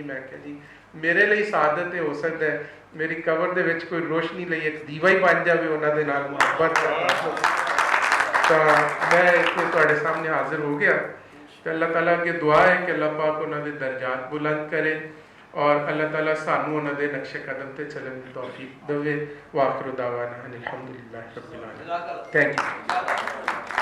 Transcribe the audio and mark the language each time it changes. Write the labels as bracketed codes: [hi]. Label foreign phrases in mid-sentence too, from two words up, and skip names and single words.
[pa] ਮੈਂ ਕਿਹਾ ਜੀ ਮੇਰੇ ਲਈ ਸਾਦਤ ਇਹ ਹੋ ਸਕਦਾ ਹੈ ਮੇਰੀ ਕਬਰ ਦੇ ਵਿੱਚ ਕੋਈ ਰੋਸ਼ਨੀ ਲਈ ਇੱਕ ਦੀਵਾ ਹੀ ਬਣ ਜਾਵੇ ਉਹਨਾਂ ਦੇ ਨਾਲ ਮੁਹੱਬਤ। ਤਾਂ ਮੈਂ ਇੱਥੇ ਤੁਹਾਡੇ ਸਾਹਮਣੇ ਹਾਜ਼ਰ ਹੋ ਗਿਆ ਤੇ ਅੱਲਾਹ ਤਾਲਾ ਅੱਗੇ ਦੁਆ ਹੈ ਕਿ ਅੱਲਾਹ ਪਾਕ ਉਹਨਾਂ ਦੇ ਦਰਜਾਤ ਬੁਲੰਦ ਕਰੇ ਔਰ ਅੱਲਾਹ ਤਾਲਾ ਸਾਨੂੰ ਉਹਨਾਂ ਦੇ ਨਕਸ਼ੇ ਕਦਮ ਤੇ ਚੱਲਣ ਦੀ ਤੌਫੀਕ ਦੇਵੇ। [ar] وآخر دعوانا الحمد لله رب العالمين. [en] thank you.